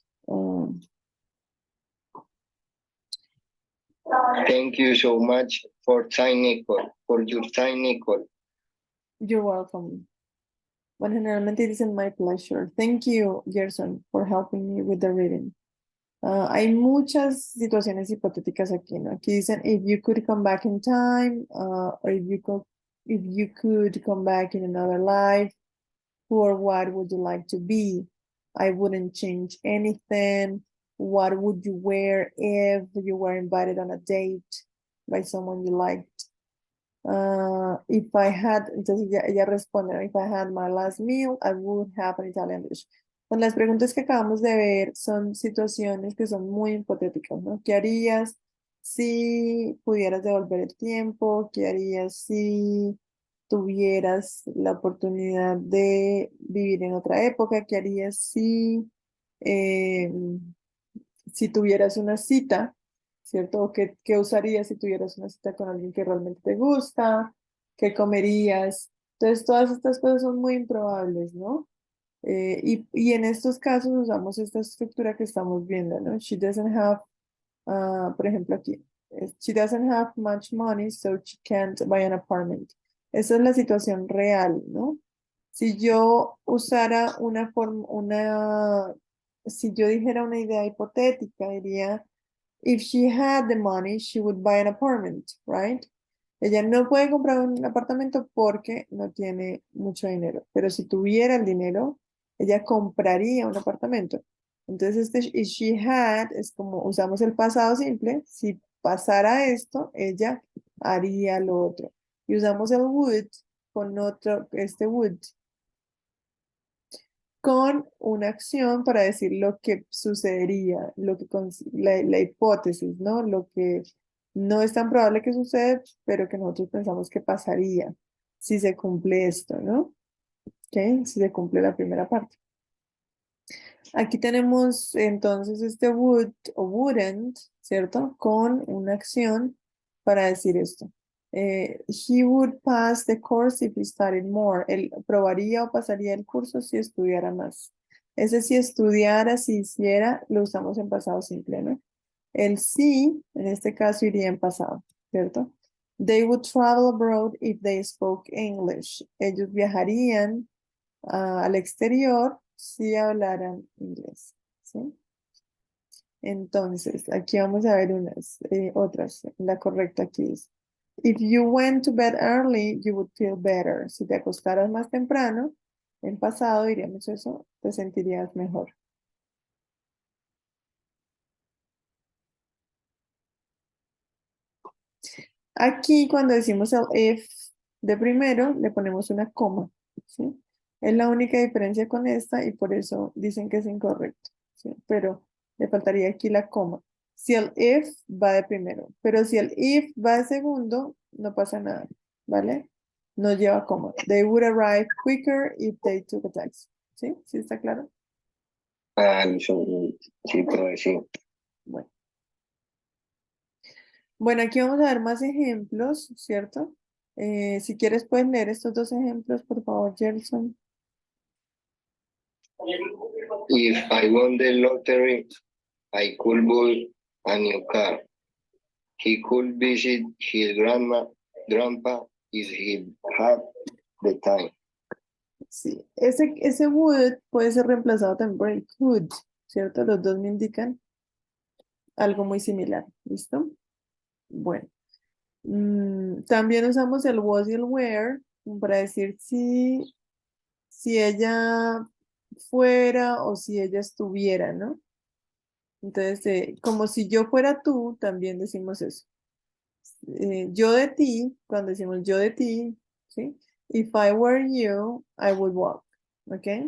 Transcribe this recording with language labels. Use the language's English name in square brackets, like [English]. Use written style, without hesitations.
[English] Um, Thank you so much for time, Nicole, for your time, Nicole. you're welcome. But generalmente it isn't my pleasure. Thank you, Gerson, for helping me with the reading. [Spanish] Hay muchas situaciones hipotéticas aquí, ¿no? Aquí dicen, [English] if you could come back in time, or if you could come back in another life, who or what would you like to be? I wouldn't change anything. What would you wear if you were invited on a date by someone you liked? If I had, [Spanish] entonces ella responde, [English] if I had my last meal, I would have an Italian dish. [Spanish] Con las preguntas que acabamos de ver son situaciones que son muy hipotéticas, ¿no? ¿Qué harías si pudieras devolver el tiempo? ¿Qué harías si tuvieras la oportunidad de vivir en otra época? ¿Qué harías eh, si tuvieras una cita, ¿cierto? ¿O qué usarías si tuvieras una cita con alguien que realmente te gusta? ¿Qué comerías? Entonces, todas estas cosas son muy improbables, ¿no? Y en estos casos usamos esta estructura que estamos viendo, ¿no? [English] She doesn't have, [Spanish] por ejemplo, aquí, [English] she doesn't have much money, so she can't buy an apartment. [Spanish] Esa es la situación real, ¿no? Si yo usara una forma, si yo dijera una idea hipotética, diría, [English] if she had the money, she would buy an apartment, right? [Spanish] Ella no puede comprar un apartamento porque no tiene mucho dinero, pero si tuviera el dinero, ella compraría un apartamento. Entonces, este if she had es como usamos el pasado simple, si pasara esto, ella haría lo otro. Y usamos el would con otro, este would con una acción para decir lo que sucedería, la hipótesis, ¿no? Lo que no es tan probable que suceda, pero que nosotros pensamos que pasaría si se cumple esto, ¿no? ¿Ok? Si se cumple la primera parte. Aquí tenemos entonces este would o wouldn't, ¿cierto? Con una acción para decir esto. [English] He would pass the course if he studied more. [Spanish] Él probaría o pasaría el curso si estudiara más. Ese si estudiara, si hiciera, lo usamos en pasado simple, ¿no? El sí, en este caso, iría en pasado, ¿cierto? [English] They would travel abroad if they spoke English. [Spanish] Ellos viajarían al exterior si hablaran inglés, ¿sí? Entonces, aquí vamos a ver otras. La correcta aquí es, [English] if you went to bed early, you would feel better. [Spanish] Si te acostaras más temprano, en pasado diríamos eso, te sentirías mejor. Aquí cuando decimos el if de primero, le ponemos una coma, ¿sí? Es la única diferencia con esta y por eso dicen que es incorrecto, ¿sí? Pero le faltaría aquí la coma. Si el if va de primero, pero si el if va de segundo, no pasa nada, ¿vale? No lleva coma. [English] They would arrive quicker if they took a taxi, ¿sí? [Spanish] ¿Sí está claro? Ah, sí, pero sí. Bueno. Bueno, aquí vamos a ver más ejemplos, ¿cierto? Si quieres puedes leer estos dos ejemplos, por favor, Gerson. [English] If I won the lottery, I could buy a new car. He could visit his grandpa if he had the time. [Spanish] Sí, ese would puede ser reemplazado también por el could, ¿cierto? Los dos me indican algo muy similar, ¿listo? Bueno, también usamos el was y el were para decir si ella fuera o si ella estuviera, ¿no? Entonces, como si yo fuera tú, también decimos eso. Yo de ti, cuando decimos yo de ti, ¿sí? [English] If I were you, I would walk, ¿ok?